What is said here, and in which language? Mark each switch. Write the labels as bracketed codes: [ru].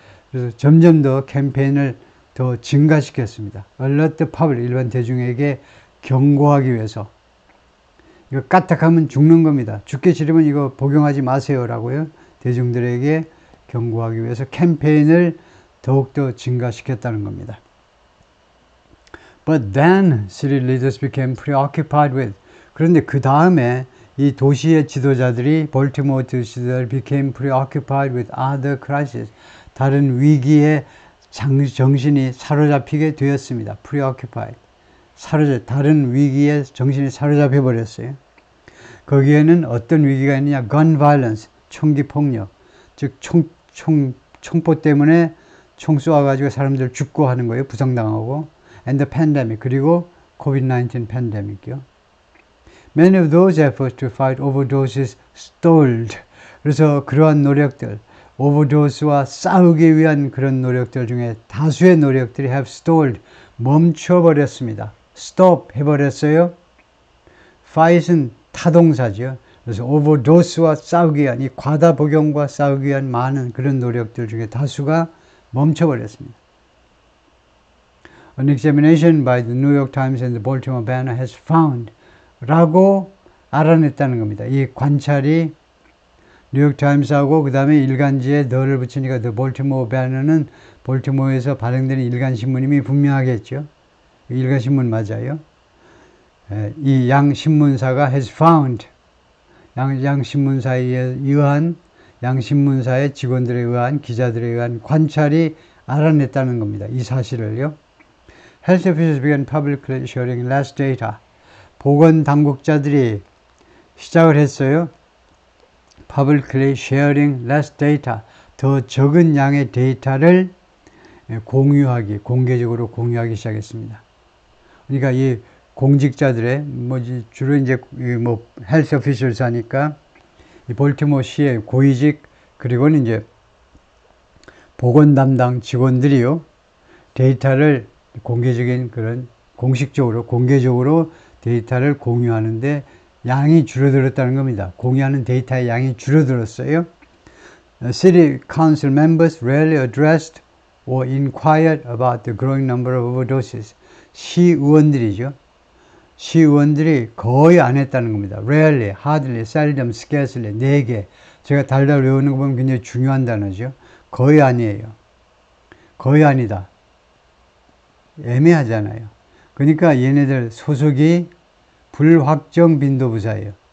[ko] 그래서 점점 더 캠페인을 더 증가시켰습니다. [en] alert the public, [ko] 일반 대중에게 경고하기 위해서. 이거 까딱하면 죽는 겁니다. 죽기 싫으면 이거 복용하지 마세요라고요. 대중들에게 경고하기 위해서 캠페인을 더욱더 증가시켰다는 겁니다. [en] But then city leaders became preoccupied with. [ko] 그런데 그 다음에 이 도시의 지도자들이 볼티모어 지도자들 [en] became preoccupied with other crises. [ko] 다른 위기에 정신이 사로잡히게 되었습니다. [en] preoccupied. [ko] 다른 위기에 정신이 사로잡혀 버렸어요. 거기에는 어떤 위기가 있느냐? [en] gun violence, [ko] 총기 폭력. 즉 총포 때문에 총 쏘아가지고 사람들 죽고 하는 거예요. 부상당하고. [en] and the pandemic, [ko] 그리고 COVID-19 팬데믹이요. [en] Many of those efforts to fight overdoses stalled. [ko] 그래서 그러한 노력들, 오버도스와 싸우기 위한 그런 노력들 중에 다수의 노력들이 [en] have stalled, [ko] 멈춰버렸습니다. stop 해버렸어요. fight은 타동사죠. 그래서 오버도스와 싸우기 위한, 이 과다 복용과 싸우기 위한 많은 그런 노력들 중에 다수가 멈춰버렸습니다. [en] An examination by the New York Times and the Baltimore Banner has found [ko] 라고 알아냈다는 겁니다. 이 관찰이 뉴욕타임스하고 그 다음에 일간지에 더를 붙이니까 The Baltimore Banner는 볼티모어에서 발행되는 일간신문임이 분명하겠죠. 일간신문 맞아요. 이 양 신문사가 [en] has found, [ko] 양 신문사에 의한, 양 신문사의 직원들에 의한, 기자들에 의한 관찰이 알아냈다는 겁니다. 이 사실을요. [en] Health officials began publicly sharing less data. [ko] 보건 당국자들이 시작을 했어요. [en] Publicly sharing less data. [ko] 더 적은 양의 데이터를 공개적으로 공유하기 시작했습니다. 그러니까 이 공직자들의, 주로 이제 헬스 오피셜스 하니까 이 볼티모어 시의 고위직, 그리고는 이제 보건 담당 직원들이요. 데이터를 공개적인 그런 공개적으로 데이터를 공유하는데 양이 줄어들었다는 겁니다. 공유하는 데이터의 양이 줄어들었어요. [en] City Council members rarely addressed or inquired about the growing number of overdoses. [ko] 시의원들이죠. 시의원들이 거의 안 했다는 겁니다. [en] Rarely, hardly, seldom, scarcely, 4개. [ko] 제가 달달 외우는 거 보면 굉장히 중요한 단어죠. 거의 아니에요. 거의 아니다. 애매하잖아요. 그러니까 얘네들 소속이 불확정 빈도 부사예요.